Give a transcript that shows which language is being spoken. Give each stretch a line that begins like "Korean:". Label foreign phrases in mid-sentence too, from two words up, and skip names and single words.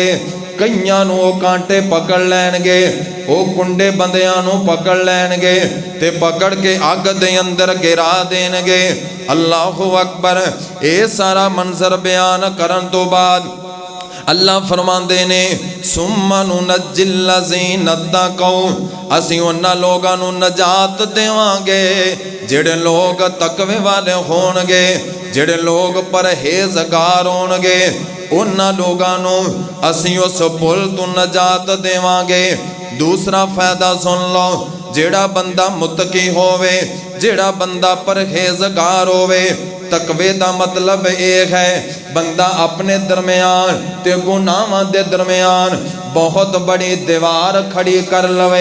Punjabi: کئیاں نوں او کانٹے پکڑ لینگے، او کنڈے بندیاں نوں پکڑ لینگے تے پکڑ کے اگ دے اندر گرا دینگے.
Arabic: الله أكبر.
Punjabi: یہ سارا منظر بیان کرن توں بعد اللہ فرماتے نے
Arabic: ثم ننجي الذين اتقوا,
Punjabi: اسیں انہاں لوگاں نوں نجات دیواں گے جیہڑے لوگ تقوے والے ہونگے، جیہڑے لوگ پرہیزگار ہونگے. انہاں لوگاں نوں اسیں اس پل توں نجات دیواں گے. دوسرا فائدہ سن لو، جیڑا بندہ متقی ہووے، جیڑا بندہ پرہیزگار ہووے، تقوے کا مطلب ایک ہے بندہ اپنے درمیان تے گناہاں دے درمیان بہت بڑی دیوار کھڑی کر لوے.